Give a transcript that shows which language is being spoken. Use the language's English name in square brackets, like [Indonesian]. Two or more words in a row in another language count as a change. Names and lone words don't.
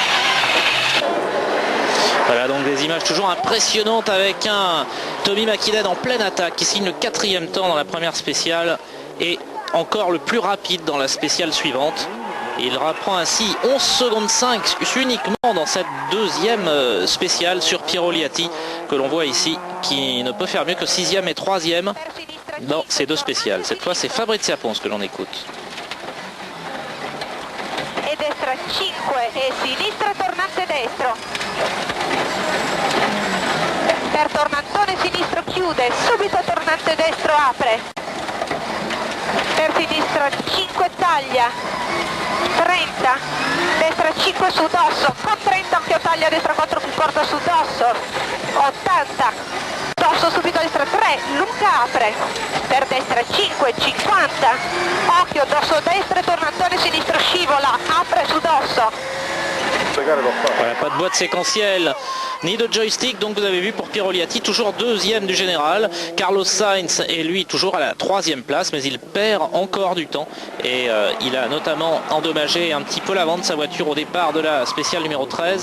[French] Voilà donc des images toujours impressionnantes avec un Tommy McKinnon en pleine attaque qui signe le 4e temps dans la première spéciale et encore le plus rapide dans la spéciale suivante. Il reprend ainsi 11 secondes 5 uniquement dans cette deuxième spéciale sur Piero Liatti que l'on voit ici, qui ne peut faire mieux que 6e et 3e dans ces deux spéciales. Cette fois c'est Fabrizia Pons que l'on écoute. [Italian] E destra 5 e sinistra tornante destro. Per tornantone sinistro chiude, subito tornante destro apre. Per sinistra 5 taglia. 30, destra 5 su dosso, con 30 anche taglia destra 4 più corta su dosso, 80, dosso subito a destra 3, lunga apre, per destra 5, 50, occhio dosso destra e tornantone sinistro scivola, apre su dosso. [French] Voilà, pas de boîte séquentielle ni de joystick, donc vous avez vu pour Piero Liatti, toujours 2e du général. Carlos Sainz est lui toujours à la 3e place, mais il perd encore du temps et il a notamment endommagé un petit peu l'avant de sa voiture au départ de la spéciale numéro 13.